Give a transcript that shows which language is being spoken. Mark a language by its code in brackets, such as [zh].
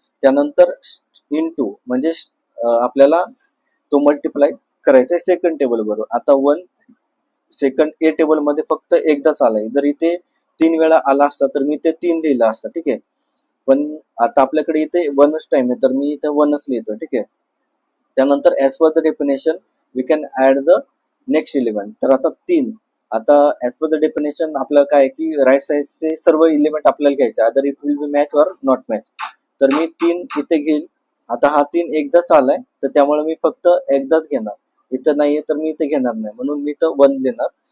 [mr] त्यानंतर इंटू म्हणजे आपल्याला तो मल्टिप्लाय करायचा आहे सेकंड टेबल बरोबर. आता 1 सेकंड ए टेबल मध्ये फक्त एकदाच आलाय, जर इथे 3 वेळा आला असता तर मी ते 3 लिहिलं असतं, ठीक आहे. पण आता आपल्याकडे इथे 1च टाइम आहे तर मी इथे 1च लिहितो, ठीक आहे. [en] त्यानंतर as per the definition we can add the next element. [mr] तर आता 3, आता ऍज पर द डेफिनेशन आपल्याला काय की राईट साईडचे सर्व एलिमेंट आपल्याला घ्यायचे, [en] Other it will be match or not match. [mr] तर मी 3 इथे घेईल. आता हा 3 एकदाच आलाय तर त्यामुळे मी फक्त एकदाच घेणार, इथं नाहीये तर मी इथे घेणार नाही, म्हणून मी इथं 1 लिहिणार.